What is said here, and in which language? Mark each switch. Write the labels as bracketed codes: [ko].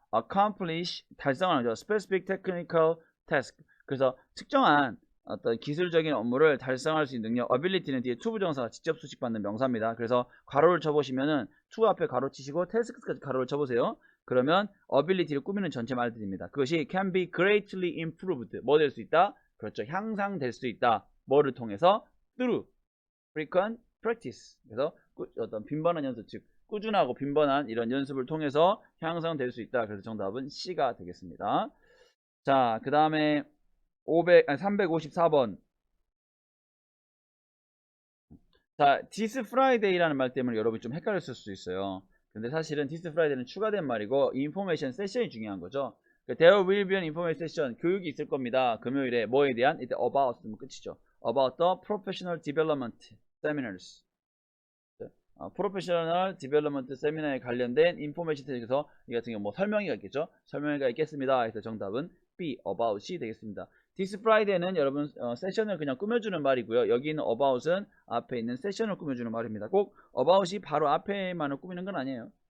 [ko] accomplish 달성하는 거죠. [en] specific technical task. [ko] 그래서 특정한 어떤 기술적인 업무를 달성할 수 있는 능력. ability는 뒤에 to 부정사가 직접 수식받는 명사입니다. 그래서 괄호를 쳐보시면은 to 앞에 괄호 치시고 task까지 괄호를 쳐보세요. 그러면 ability를 꾸미는 전체 말들입니다. 그것이 [en] can be greatly improved. [ko] 뭐 될 수 있다? 그렇죠. 향상될 수 있다. 뭐를 통해서? [en] through frequent practice. [ko] 그래서 어떤 빈번한 연습, 즉 꾸준하고 빈번한 이런 연습을 통해서 향상될 수 있다. 그래서 정답은 C가 되겠습니다. 자, 그 다음에 354번. 자, this Friday라는 말 때문에 여러분이 좀 헷갈렸을 수 있어요. 근데 사실은 [en] this Friday [ko] 는 추가된 말이고 [en] information session [ko] 이 중요한 거죠. [en] There will be an information session. [ko] 교육이 있을 겁니다. 금요일에 뭐에 대한? 이때 about 쓰면 끝이죠. [en] About the professional development seminars. [ko] 프로페셔널 디벨롭먼트 세미나에 관련된 인포메이션 테스트에서 이 같은 경우 뭐 설명이 있겠죠. 설명회가 있겠습니다. 그래서 정답은 B, about이 되겠습니다. [en] This Friday [ko] 는 여러분 세션을 그냥 꾸며주는 말이고요. 여기 있는 about은 앞에 있는 세션을 꾸며주는 말입니다. 꼭 about이 바로 앞에만을 꾸미는 건 아니에요.